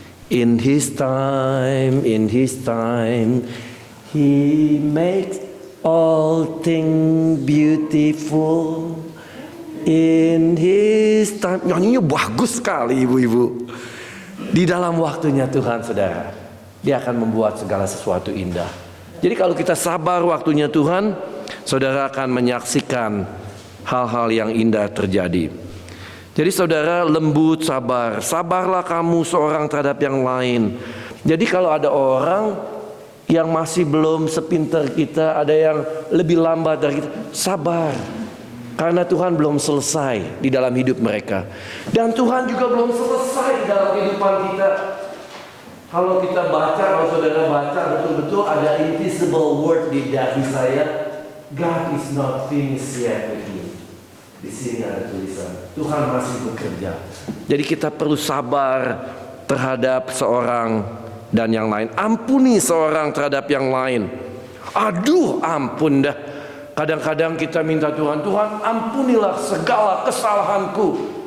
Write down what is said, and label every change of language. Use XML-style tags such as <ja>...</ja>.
<en>In His time, He makes all things beautiful. In His time.</en> <id>Nyanyinya bagus sekali ibu-ibu. Di dalam waktunya Tuhan, saudara, Dia akan membuat segala sesuatu indah. Jadi kalau kita sabar waktunya Tuhan, saudara akan menyaksikan hal-hal yang indah terjadi. Jadi saudara, lembut, sabar. Sabarlah kamu seorang terhadap yang lain. Jadi kalau ada orang yang masih belum sepintar kita, ada yang lebih lambat dari kita, sabar. Karena Tuhan belum selesai di dalam hidup mereka. Dan Tuhan juga belum selesai di dalam kehidupan kita. Kalau kita baca, kalau saudara baca, betul-betul ada</id> <en>invisible word</en> <id>di dahi saya.</id> <en>God is not finished yet with me.</en> <id>Di sini ada tulisan, Tuhan masih bekerja. Jadi kita perlu sabar terhadap seorang dan yang lain. Ampuni seorang terhadap yang lain. Aduh, ampun dah. Kadang-kadang kita minta Tuhan, Tuhan ampunilah segala kesalahanku.</id>